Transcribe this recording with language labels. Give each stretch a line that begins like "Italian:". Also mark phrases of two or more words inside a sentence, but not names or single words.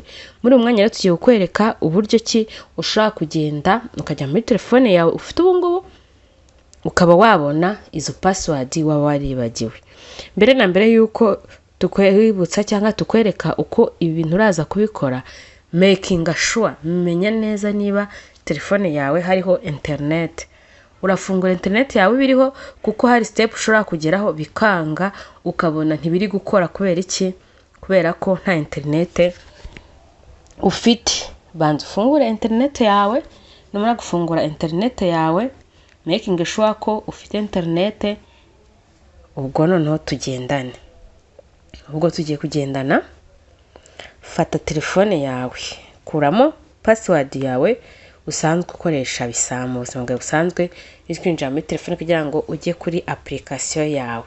Kinyarwanda: Muri uyu mwanya rero tugiye kukwereka uburyo ki ushobora kugenda ukajya muri telefone yawe ufite ubu ngubu ukaba wabona izo password waba waribagiwe. Mbere na mbere yuko tukwibutsa cyangwa tukwereka uko ibintu uraza kubikora,
English: making sure,
Kinyarwanda: menya neza niba telefone yawe hariho internet. Urafungura internet yawe biriho kuko hari step ushobora kugeraho bikanga ukabona ntibiri gukora. Kubera iki? Kubera ko nta internet ufite. Banza ufungure internet yawe, numara gufungura internet yawe
English: making sure
Kinyarwanda: ko ufite internet. Ubwo noneho tugendane. Ubwo tugiye kugendana, fata telefone yawe, kuramo password yawe usanzwe ukoresha bisanzwe mu buzima bwawe busanzwe, twinjira muri telefone kugira ngo ujye kuri application yawe.